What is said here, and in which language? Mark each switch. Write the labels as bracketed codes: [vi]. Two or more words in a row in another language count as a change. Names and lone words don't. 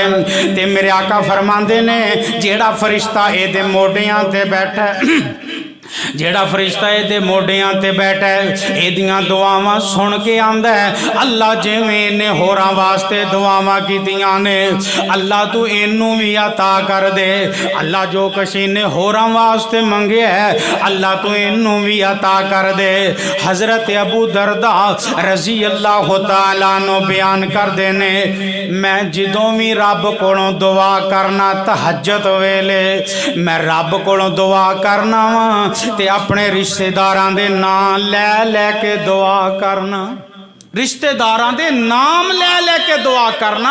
[pa] تے میرے آقا فرماندے نے جیڑا فرشتہ ایہدے موڈھیاں تے بیٹھا جیڑا فرشتہ ایہدے موڈھیاں تے بیٹھا ہے ایہدیاں دعاواں سن کے آندا ہے اللہ جویں ایہناں ہوراں واسطے دعاواں کیتیاں نے اللہ تو ایہنوں بھی عطا کر دے، اللہ جو کجھ ایہناں ہوراں واسطے منگیا ہے اللہ تو ایہنوں بھی عطا کر دے. حضرت ابو درداء [ar] رضي الله تعالى عنه [pa] بیان کردے نے میں جدوں بھی رب کولوں دعا کرنا تہجد ویلے میں رب کولوں دعا کرنا وا تے اپنے رشتہداراں دے ناں لے لے کے دعا کرنا، رشتہداراں دے ناں لے لے کے دعا کرنا.